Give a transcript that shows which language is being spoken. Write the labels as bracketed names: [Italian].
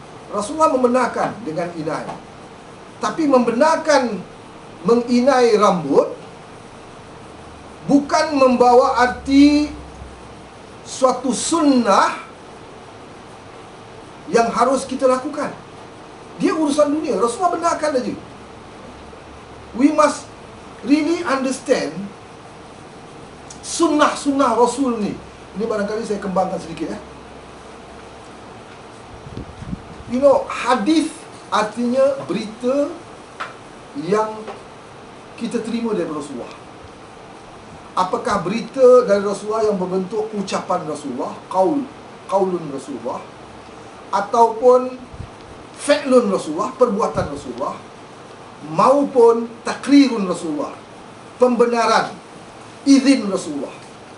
[Malay] Rasulullah membenarkan dengan inai. Tapi membenarkan menginai rambut bukan membawa arti suatu sunnah yang harus kita lakukan. Dia urusan dunia. Rasulullah benarkan saja. [English] We must really understand sunnah-sunnah Rasul ni. [Malay] Ini barangkali saya kembangkan sedikit [English] You know, [Malay] hadis artinya berita yang kita terima dari Rasulullah. Apakah berita dari Rasulullah yang berbentuk ucapan Rasulullah, qaulun Rasulullah, ataupun fi'lun Rasulullah, perbuatan Rasulullah, maupun takrirun Rasulullah, pembenaran, izin Rasulullah.